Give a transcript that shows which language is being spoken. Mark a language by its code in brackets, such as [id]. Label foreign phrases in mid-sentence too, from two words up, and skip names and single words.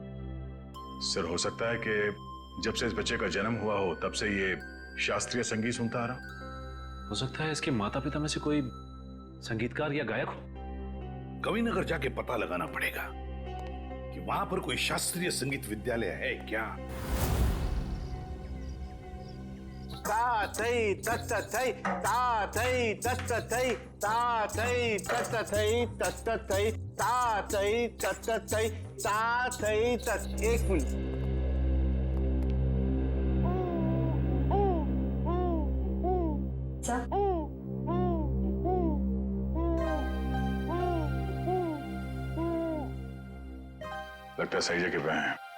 [hi] सर, हो सकता है कि जब से इस बच्चे का जन्म हुआ हो तब से ये शास्त्रीय संगीत सुनता आ रहा। हो सकता है इसके माता पिता में से कोई संगीतकार या गायक हो। कविनगर जाके पता लगाना पड़ेगा कि वहां पर कोई शास्त्रीय संगीत विद्यालय है क्या। ता थई तत थई ता थई तत थई ता थई तत थई तत थई ता थई तत थई ता थई तत। 1 मिनट। लगता है सही जगह पे हैं।